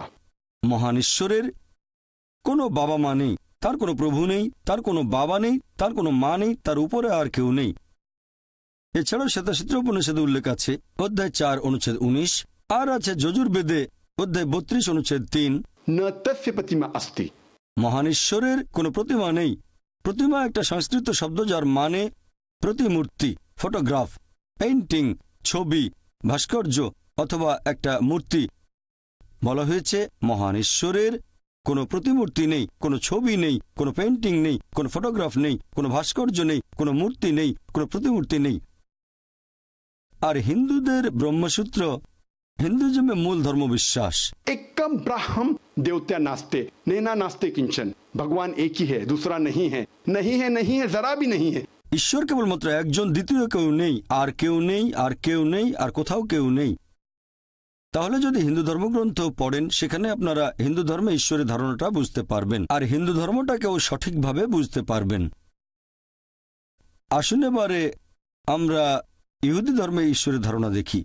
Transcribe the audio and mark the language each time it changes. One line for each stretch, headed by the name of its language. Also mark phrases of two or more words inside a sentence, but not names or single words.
Bangla: মহান ঈশ্বরের কোনো বাবা মা নেই, তার কোনো প্রভু নেই, তার কোনো বাবা নেই, তার কোনো মা নেই, তার উপরে আর কেউ নেই। এছাড়াও শ্বেতাক্ষেত্র উপনিষদে উল্লেখ আছে অধ্যায় 4 অনুচ্ছেদ 19, আর আছে যজুর্বেদে অধ্যায় 32 অনুচ্ছেদ 3,
Sanskrit: न तस्य प्रतिमा अस्ति।
Bangla: মহান ঈশ্বরের কোনো প্রতিমা নেই। প্রতিমা একটা সংস্কৃত শব্দ যার মানে প্রতিমূর্তি, ফটোগ্রাফ, পেইন্টিং, ছবি, ভাস্কর্য অথবা একটা মূর্তি। বলা হয়েছে মহান ঈশ্বরের কোনো প্রতিমূর্তি নেই, কোনো ছবি নেই, কোনো পেইন্টিং নেই, কোনো ফটোগ্রাফ নেই, কোনো ভাস্কর্য নেই, কোনো মূর্তি নেই, কোনো প্রতিমূর্তি নেই। আর হিন্দুদের ব্রহ্মসূত্র হিন্দুজমে মূল ধর্ম বিশ্বাস।
Sanskrit: एकम ब्रह्म देवत्या नास्ते नैना नास्ते किंचन।
Hindi: भगवान एक ही है, दूसरा नहीं है, नहीं है, नहीं है, जरा भी नहीं है।
Bangla: ঈশ্বর কেবলমাত্র একজন, দ্বিতীয় কেউ নেই, আর কেউ নেই, আর কেউ নেই, আর কোথাও কেউ নেই। তাহলে যদি হিন্দু ধর্মগ্রন্থ পড়েন সেখানে আপনারা হিন্দু ধর্মে ঈশ্বরের ধারণাটা বুঝতে পারবেন, আর হিন্দু ধর্মটাকেও সঠিকভাবে বুঝতে পারবেন। আসুন এবারে আমরা ইহুদি ধর্মে ঈশ্বরের ধারণা দেখি।